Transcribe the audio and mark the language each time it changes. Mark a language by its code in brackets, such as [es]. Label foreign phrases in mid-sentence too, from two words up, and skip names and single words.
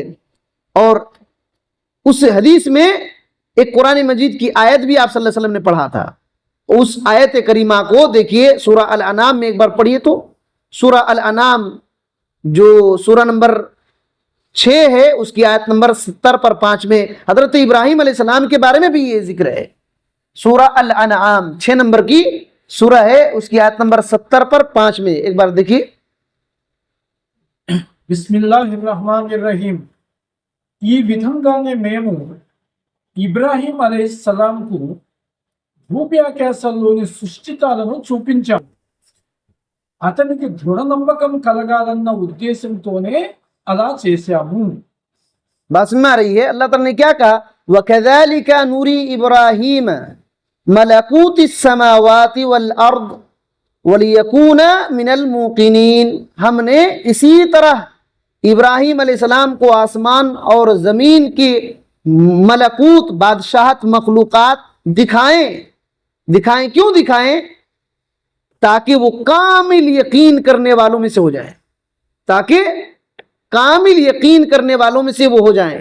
[ur] اور اس حدیث میں ایک قرآن مجید کی آیت بھی آپ [ar] صلی اللہ علیہ وسلم [ur] نے پڑھا تھا، اس آیت کریمہ کو دیکھیے، سورہ الانعام میں ایک بار پڑھیے تو، سورہ الانعام جو سورہ نمبر 6 ہے، اس کی آیت نمبر 70 پر 5 میں حضرت ابراہیم [ar] علیہ السلام [ur] کے بارے میں بھی یہ ذکر ہے۔ سورہ الانعام 6 نمبر کی سورہ ہے، اس کی آیت نمبر 70 پر 5 میں ایک بار دیکھیے۔ [ar] بسم اللہ الرحمن الرحیم۔ [te] ఈ విధంగానే మేము ఇబ్రాహీం అలైహిస్సలాంకు భూమ్యాకాశాల్లోని సృష్టితాలను చూపించాము, అతనికి దృఢ నమ్మకం కలగాలన్న ఉద్దేశంతోనే అలా చేశాము। [ur] بات سمجھ آ رہی ہے؟ اللہ تعالیٰ نے کیا کہا؟ [ar] وَكَذَلِكَ نُرِي إِبْرَاهِيمَ مَلَكُوتِ السَّمَاوَاتِ وَالْأَرْضِ وَلِيَكُونَ مِنَ الْمُوقِنِينَ، [ur] ہم نے اسی طرح ابراہیم [ar] علیہ السلام [ur] کو آسمان اور زمین کی ملکوت، بادشاہت، مخلوقات دکھائیں۔ کیوں دکھائیں؟ تاکہ وہ کامل یقین کرنے والوں میں سے ہو جائیں، تاکہ کامل یقین کرنے والوں میں سے وہ ہو جائیں۔